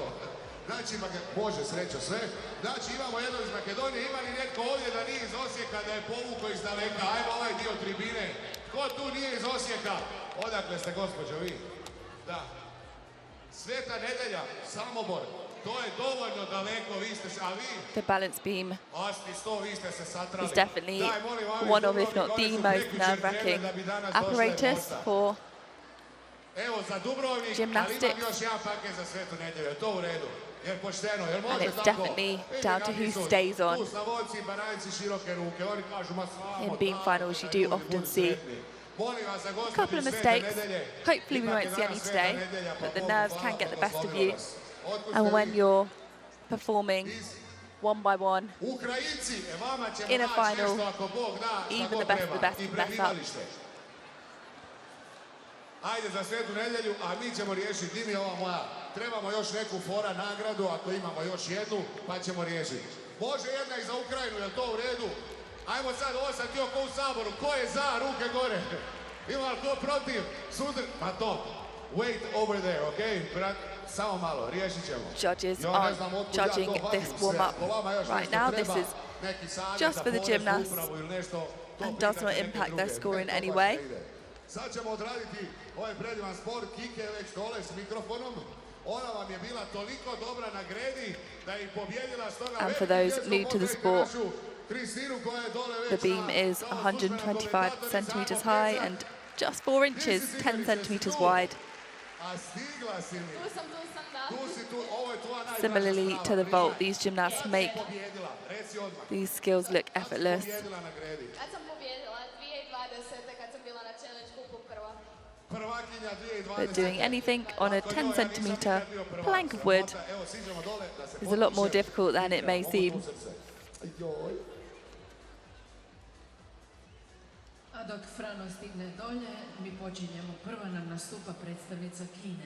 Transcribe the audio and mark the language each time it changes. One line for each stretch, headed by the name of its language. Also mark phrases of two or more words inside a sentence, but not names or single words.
Croatian: Znači, Bože, srećo sve. Znači, imamo jednog iz Makedonije, ima li netko ovdje da nije iz Osijeka, da je povukao iz daleka? Ajmo ovaj dio tribine. Ko tu nije iz Osijeka? Odakle ste, gospođo, vi? Da. Sveta Nedelja, Samobor.
English: The balance beam is definitely one of, if not the most nerve-wracking apparatus for gymnastics. And it's definitely down to who stays on. In beam finals, you do often see a couple of mistakes. Hopefully we won't see any today, but the nerves can get the best of you. And when you're performing one by one in a final, even the best of the best can mess up.
Croatian: Ajde za Svetu nedjelju, a mi ćemo riješiti. Dimi, ova moja. Trebamo još neku fora nagradu, ako imamo još jednu, pa ćemo riješiti. Može jedna i za Ukrajinu, je li to u redu? Ajmo sad, ovo sam htio ko u Saboru. Ko je za? Ruke gore. Ima li ko protiv? Sudr? Pa to.
English: Wait over there,
Croatian: okay? Samo malo, riješit ćemo.
English: Judges aren't judging this warm-up right now. This is just for the gymnasts and does not impact their score in any way.
Croatian: Sad ćemo odraditi ovaj predivan sport. Kike je već dole s mikrofonom. Ona vam je bila toliko dobra na gredi da je pobjedila.
English: And for those new to the sport, the beam is 125 centimeters high and just 4 inches, 10 centimeters wide. Similarly to the vault, these gymnasts make these skills look effortless. But doing anything on a 10 centimeter plank of wood is a lot more difficult than it may seem.
Croatian: A dok Frano stigne dolje, mi počinjemo. Prva nam nastupa predstavnica Kine.